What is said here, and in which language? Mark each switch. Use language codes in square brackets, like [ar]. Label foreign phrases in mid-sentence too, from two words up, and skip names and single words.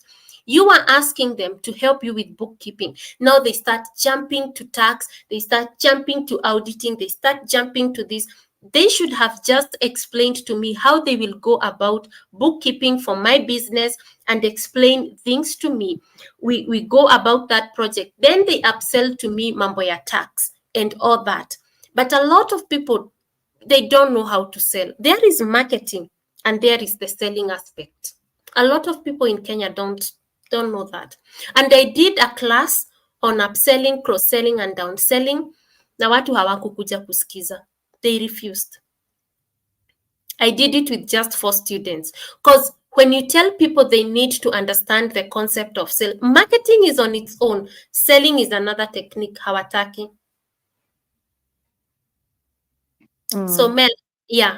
[en] You are asking them to help you with bookkeeping. Now they start jumping to tax. They start jumping to auditing. They start jumping to this. They should have just explained to me how they will go about bookkeeping for my business and explain things to me. We go about that project. Then they upsell to me [sw] mambo ya [en] tax and all that. But a lot of people, they don't know how to sell. There is marketing and there is the selling aspect. A lot of people in Kenya don't know that. And I did a class on upselling, cross-selling and downselling. [sw] Na watu hawakukuja kusikiza. [en] They refused. I did it with just 4 students. Because when you tell people they need to understand the concept of sale, marketing is on its own. Selling is another technique, hawataki. So Mel, yeah.